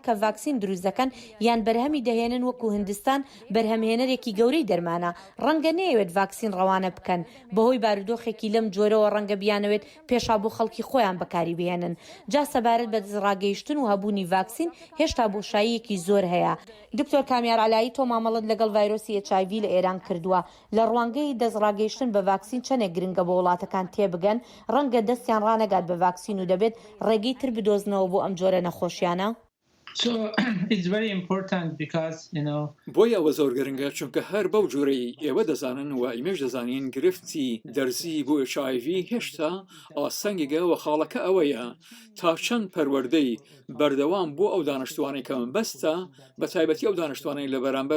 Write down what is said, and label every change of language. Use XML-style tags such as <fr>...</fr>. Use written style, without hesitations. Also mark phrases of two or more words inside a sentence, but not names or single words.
<ckb>کە ڤاکسین دروست دەکەن یان بەرهەمی دەهێنن وەکو هندستان بەرهەمهێنەرێکی گەورەی دەرمانە ڕەنگە نەیەوێت ڤاکسین ڕەوانە بکەن بەهۆی بارودۆخێکی لەم جۆرەوە ڕەنگە بیانەوێت پێشا بۆ خەڵکی خۆیان بەکاری بهێنن جا سەبارەت بە دەستڕاگەیشتن و هەبوونی ڤاکسین هێشتا بۆشاییەکی زۆر هەیە دکتۆر کامیار علایی تۆ مامەڵەت لەگەڵ ڤایرۆسی HIV لە ئێران کردووە لە ڕوانگەی دەستڕاگەیشتن بە ڤاکسین چەندێک گرنگە بۆ وڵاتەکان تێبگەن ڕەنگە دەستیان ڕانەگات بە ڤاکسین و دەبێت ڕێگەی تر بدۆزنەوە بۆ ئەم جۆرە نەخۆشیانە</ckb> <en>So it's very important because,</en> <ckb>بۆی ئەوە زۆر گرنگە چونکە هەر بەو جۆرەی ئێوە دەزانن و ئیمێش دەزانین گرفتی دەرزی بۆ HIV هێشتا ئاسەنگیگە و خاڵەکە ئەوەیە تا چەند پەروەردەی بەردەوام بۆ ئەو دانیشتوانەی کەم بەستە بە تایبەتی ئەو دانیشتوانەی لە بەرامبەر</ckb>